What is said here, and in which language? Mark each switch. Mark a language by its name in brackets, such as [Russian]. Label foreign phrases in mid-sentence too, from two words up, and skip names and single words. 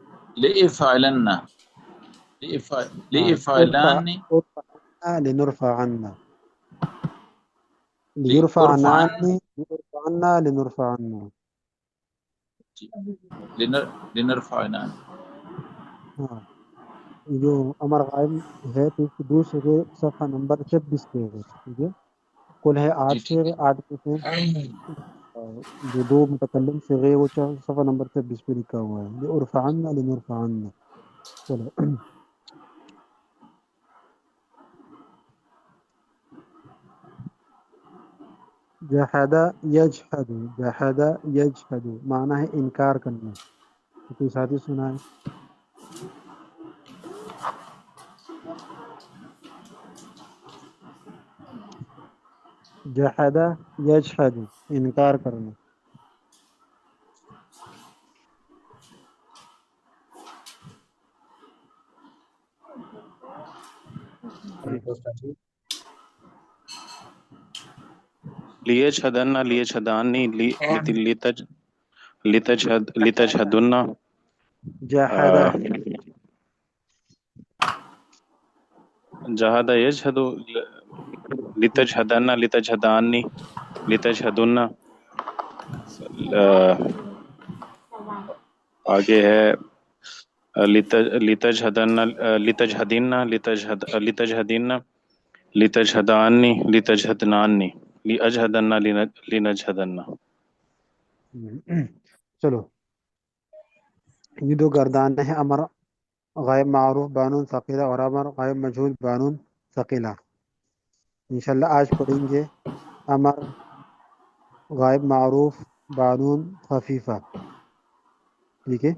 [Arabic] لإفعلن ارفع لإفعلان ارفعنا لنرفع عنا، ليرفع لأرفعن عني ليرفع عنا لنرفع عنا. لنرفعن. [Urdu] ہاں، یہ جو امر غائب ہے تو اس کی دوسرے صفحہ نمبر 26 پہ ہے، ٹھیک ہے؟ کل ہے جی 8 ٹھیک صیغے، 8 میں سے جو 2 متکلم صیغے ہیں، وہ صفحہ نمبر 26 پہ لکھا ہوا ہے، [Arabic] لِأُرْفَعَنَّ لِنُرْفَعَنَّ. [Urdu] چلو، [Arabic] جحد یجحد، جحد یجحد [Urdu] معنی ہے انکار کرنا. تو کوئی ساتھی سنائے. [Arabic] جحد یجحد [Urdu] انکار کرنا. [Arabic] لیشہدن لیشہدانی لتشہدن جحد جہاد یشہد لتشہدن لتشہدانی لتشہدن. [Urdu] آگے ہے [Arabic] لتشہدن لتشہدن لتشہدن لتشہدانی لتشہدنانی لیجہدن لنجہدن. [Urdu] چلو، یہ 2 گردانیں ہیں، امر غائب معروف بانون ثقیلہ اور امر غائب مجہول بانون ثقیلہ. انشاءاللہ آج پڑھیں گے امر غائب معروف بانون خفیفہ، ٹھیک ہے؟